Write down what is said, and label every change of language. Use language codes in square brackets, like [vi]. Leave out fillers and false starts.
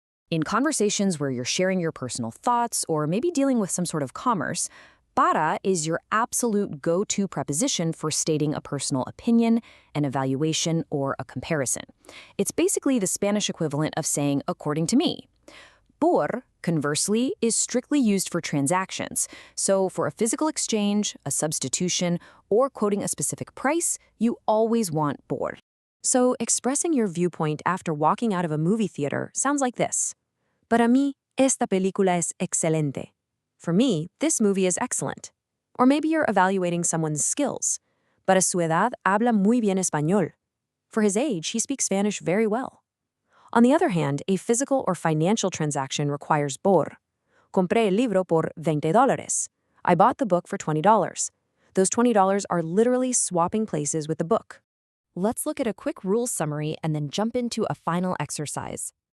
[en] In conversations where you're sharing your personal thoughts or maybe dealing with some sort of commerce, para is your absolute go-to preposition for stating a personal opinion, an evaluation, or a comparison. It's basically the Spanish equivalent of saying, according to me. Por, conversely, is strictly used for transactions. So for a physical exchange, a substitution, or quoting a specific price, you always want por. So expressing your viewpoint after walking out of a movie theater sounds like this. [es] Para mí, esta película es excelente. [en] For me, this movie is excellent. Or maybe you're evaluating someone's skills. [es] Para su edad, habla muy bien español. [en] For his age, he speaks Spanish very well. On the other hand, a physical or financial transaction requires por. [es] Compré el libro por $20. [en] I bought the book for $20. Those $20 are literally swapping places with the book. Let's look at a quick rules summary and then jump into a final exercise.